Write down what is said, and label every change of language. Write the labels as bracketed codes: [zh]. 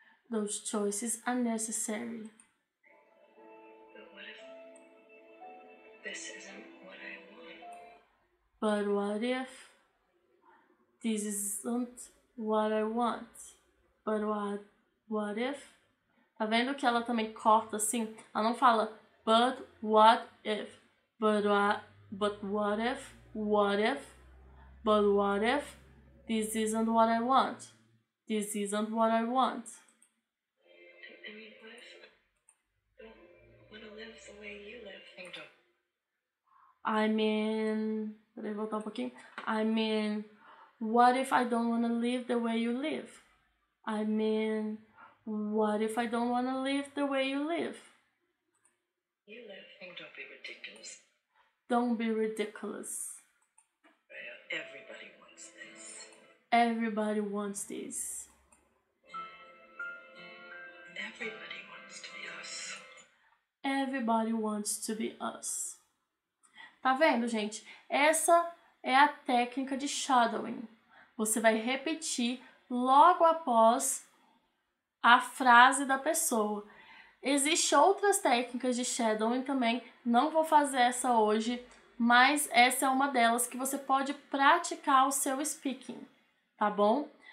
[en] Those choices are necessary. But what if this isn't what I want? But what if this isn't what I want? But what if? [pt] Tá vendo que ela também corta assim? Ela não fala [en] but what if? But what if? What if? But what if this isn't what I want? This isn't what I want. I mean, what if I don't want to live the way you live? I mean... [pt] Peraí, voltar um pouquinho. [en] I mean, what if I don't want to live the way you live? I mean, what if I don't want to live the way you live? You live. Don't be ridiculous. Don't be ridiculous. Everybody wants this. Everybody wants this. Everybody wants to be us. Everybody wants to be us. [pt] Tá vendo, gente? Essa é a técnica de shadowing. Você vai repetir logo após a frase da pessoa. Existem outras técnicas de shadowing também. Não vou fazer essa hoje, mas essa é uma delas que você pode praticar o seu speaking, tá bom?